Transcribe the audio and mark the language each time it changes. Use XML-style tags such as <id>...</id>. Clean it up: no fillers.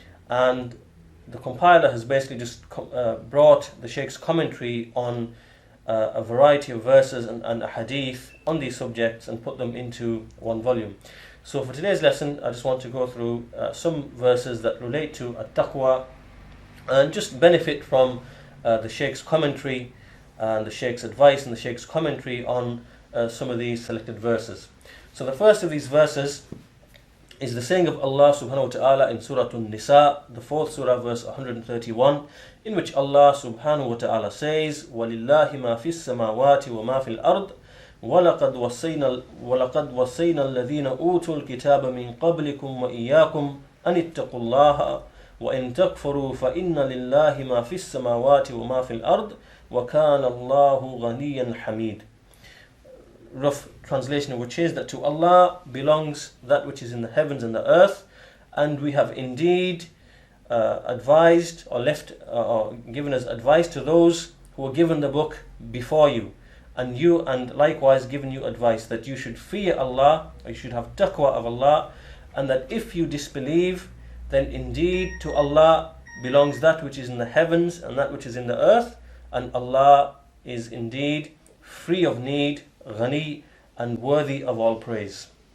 <en>And the compiler has basically just brought the Shaykh's commentary on a variety of verses and a hadith on these subjects and put them into one volume. So for today's lesson, I just want to go through some verses that relate to At-Taqwaa and just benefit from the Shaykh's commentary and the Shaykh's advice and the Shaykh's commentary on some of these selected verses.</en> <ar>So the first of these verses is the saying of Allah subhanahu wa ta'ala in Surah An-Nisa, the 4th surah, verse 131, in which Allah subhanahu wa ta'ala says, وَلِلَّهِ مَا فِي السَّمَاوَاتِ وَمَا فِي الْأَرْضِ وَلَقَدْ وَصَّيْنَا الَّذِينَ أُوتُوا الْكِتَابَ مِنْ قَبْلِكُمْ وَإِيَّاكُمْ أَنِ اتَّقُوا اللَّهَ وَإِنْ تَكْفُرُوا فَإِنَّ لِلَّهِ مَا فِي السَّمَاوَاتِ وَمَا فِي الْأَرْضِ وَكَانَ اللَّهُ غَنِيًّا حَمِيدًا.</ar> <en>Rough translation of which is that to Allah belongs that which is in the heavens and the earth, and we have indeed advised or given as advice to those who were given the book before you, and likewise given you advice that you should fear Allah, or you should have taqwa of Allah, and that if you disbelieve, then indeed to Allah belongs that which is in the heavens and that which is in the earth, and Allah is indeed free of need, ghani, and worthy of all praise.</en>